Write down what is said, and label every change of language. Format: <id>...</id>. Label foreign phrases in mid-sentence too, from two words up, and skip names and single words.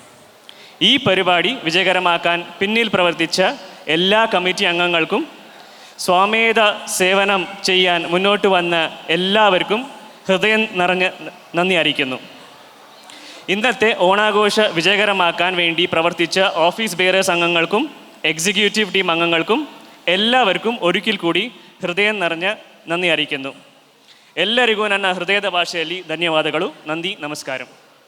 <ml>ഈ പരിപാടി വിജയകരമാക്കാൻ പിന്നിൽ പ്രവർത്തിച്ച എല്ലാ കമ്മിറ്റി അംഗങ്ങൾക്കും സ്വമേധ സേവനം ചെയ്യാൻ മുന്നോട്ട് വന്ന എല്ലാവർക്കും ഹൃദയം നിറഞ്ഞ നന്ദി അറിയിക്കുന്നു. ഇന്നത്തെ ഓണാഘോഷ വിജയകരമാക്കാൻ വേണ്ടി പ്രവർത്തിച്ച</ml> <en>office bearers</en> <ml>അംഗങ്ങൾക്കും</ml> <en>executive team</en> <ml>അംഗങ്ങൾക്കും എല്ലാവർക്കും ഒരിക്കൽ കൂടി ಹೃದಯ ನಿറഞ്ഞ നന്ദി അറിയിക്കുന്നു.</ml> <kn>ಎಲ್ಲರಿಗೂ ನನ್ನ ಹೃದಯದ ಭಾಷೆಯಲ್ಲಿ ಧನ್ಯವಾದಗಳು. ನಂದಿ ನಮಸ್ಕಾರ.</kn>